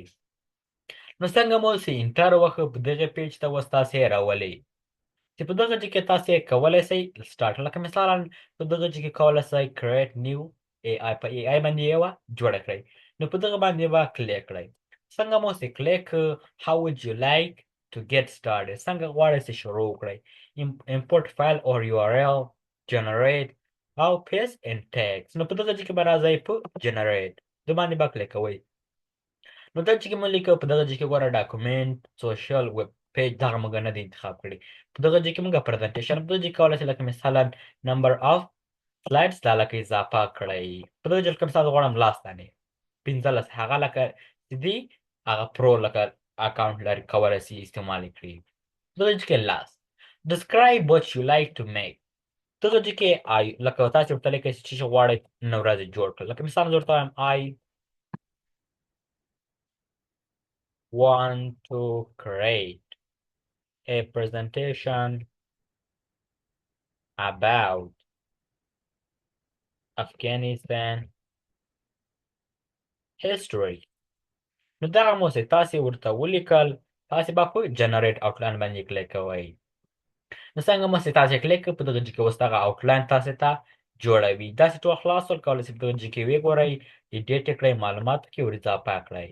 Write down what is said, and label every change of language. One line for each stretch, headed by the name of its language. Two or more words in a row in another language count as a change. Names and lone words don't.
Pashto: نو څنګه مو چې انټر وښه، په دغه پیج ته اوس تاسې راولئ چې په دغه جې کې تاسې کولی سئ سټارټ، لکه مثلا په دغه جې کې کولی سئ
English: create new AI,
Pashto: په ای آی باندې یوه جوړه کړئ. نو په دغه باندې به کلیک کړئ. څنګه مو چې کلیک
English: how would you like to get started،
Pashto: څنګه غواړئ چې شروع کړئ.
English: import file or URL، generate او paste and text.
Pashto: نو په دغه جې کې به راځئ په generate، د باندې به کلیک کوئ. نو دلته کې مو لیکه په دغه ځای کې ګوره ډاکومنټ، سوشل، ویب پیج، دغه موږ نه دی انتخاب کړي. په دغه ځای کې موږ پریزنټیشن، په دغه ځای کې کولی شئ لکه مثلا
English: number of slides
Pashto: دا لکه اضافه کړئ. په دغه ځای کې مثال غواړم لاس دانې 15، هغه لکه چې دی هغه پرو لکه اکاونټ لري کولی شي استعمال یې کړي. په دغه ځای کې لاس
English: describe what you like to make.
Pashto: دغه ځای کې لکه تاسې ورته لیکئ چې څه غواړئ نن ورځ جوړ کړئ. لکه مثال زه ورته وایم
English: I want to create a presentation about Afghanistan history.
Pashto: نو دغه مو چې تاسې ورته ولیکل، تاسې به په
English: generate outline
Pashto: باندې کلیک کوئ. نو څنګه مو چې تاسې کلیک کړئ، په دغه جې کې اوس دغه آوټلاین تاسې ته جوړوي. داسې ټول خلاص ول کولی شئ په دغه جې کې وګورئ، ایډیټ یې کړئ، معلوماتو کې ور اضافه کړئ.